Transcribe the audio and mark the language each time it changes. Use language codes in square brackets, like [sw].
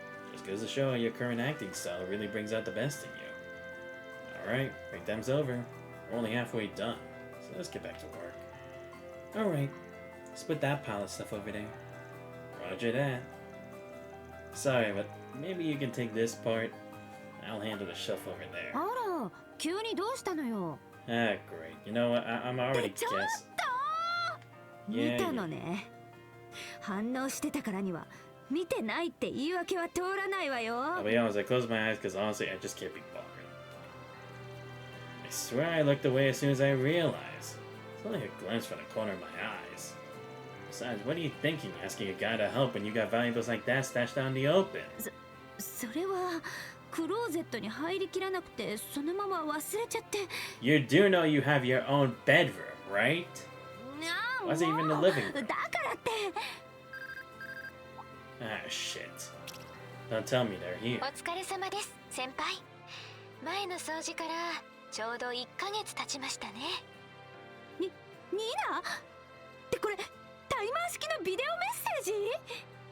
[en] Just goes to show how your current acting style really brings out the best in you. Alright, break time's over. We're only halfway done, so let's get back to work. Alright, let's put that pile of stuff over there. Roger that. Sorry, but maybe you can take this part. I'll handle the shelf over there. [ja] あら、急にどうしたのよ。 [en] Ah, great. You know what? I'm already guessing. [ja] 見たのね。反応してたからには見てないって言い訳は通らないわよ。 [en] I'll be honest, I closed my eyes because honestly, I just can't be bothered. I swear I looked away as soon as I realized. It's only a glance from the corner of my eyes. Besides, what are you thinking, asking a guy to help when you got valuables like that stashed out in the open? [ja] それはクローゼットに入りきらなくてそのまま忘れちゃって。 [en] You do know you have your own bedroom, right? ああ、 Why's it even in the living room? [ja] だからって。 [en] Ah, shit. Don't tell me they're here. [ja] お疲れ様です、先輩。前の掃除からちょうど1ヶ月経ちましたね。ニナ？ってこれタイマー式のビデオメッセージ